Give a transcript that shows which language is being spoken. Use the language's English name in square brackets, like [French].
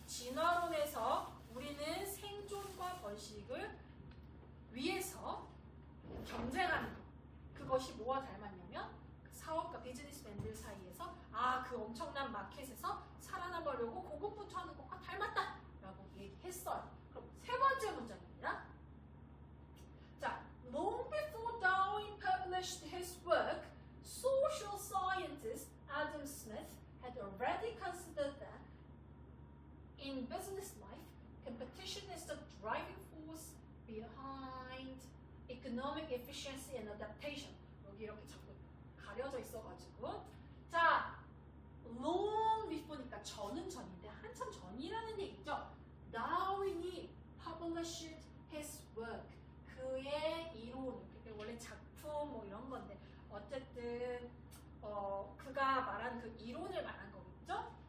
[Korean] 진화론에서 우리는 생존과 번식을 위해서 경쟁하는 것. 그것이 뭐와 닮았냐면 그 사업가 비즈니스맨들 사이에서 그 엄청난 마켓에서 살아남으려고 고군분투하는 것과 닮았다 라고 얘기했어요. 그럼 세 번째 문장입니다. [English] 자, long before Darwin published his work, social scientist Adam Smith had already considered that in business life, competition is the driving force behind economic efficiency and adaptation. [Korean] 여기 이렇게 자꾸 가려져 있어가지고 자, long before 니까 전인데 한참 전이라는 얘기죠. 다윈이 published his work, 그의 이론을, 원래 작품 뭐 이런 건데 어쨌든 그가 말한 그 이론을 말한 거겠죠.